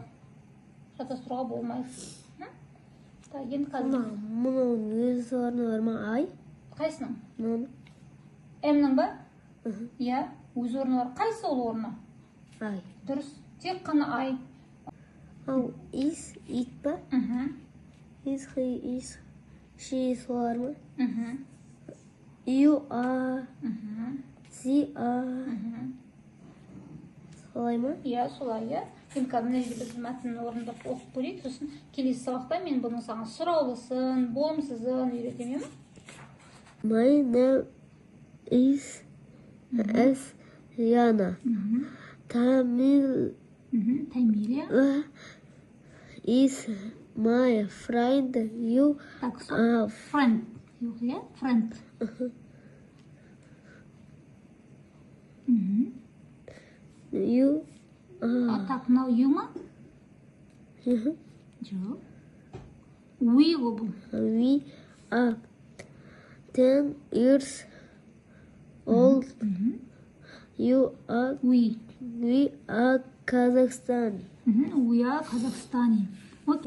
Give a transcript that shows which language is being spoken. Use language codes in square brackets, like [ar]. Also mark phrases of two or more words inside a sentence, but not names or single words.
[kk] Шатастыруға болмайды. Енді қазір. Мұның өз орны бар ма? Ай? Қайсының? Мұның? М-ның ба? Иә, өз орны бар. Қайсы ол орны? Ай. Дұрыс. Тек қана ай. Ау, [en] is, it ба? Is, he, is, she [kk] солар ма? [en] You are, they are. [kk] Солай ма? Иә, солай, иә. Енді қазір мына жерде біз мәтіннің орнында оқып көрейік. Сосын келесі сабақта мен бұның саған сұраулысын, болымсызын үйретемін. [en] My name is Яна. Тамила is my friend. You are friend. Yeah, friend. You [kk] так, мынау you ма? Жоқ. We бұл. [en] We are 10 years old. You are. We are Kazakhstan. We are Kazakhstani. [kk] Окей,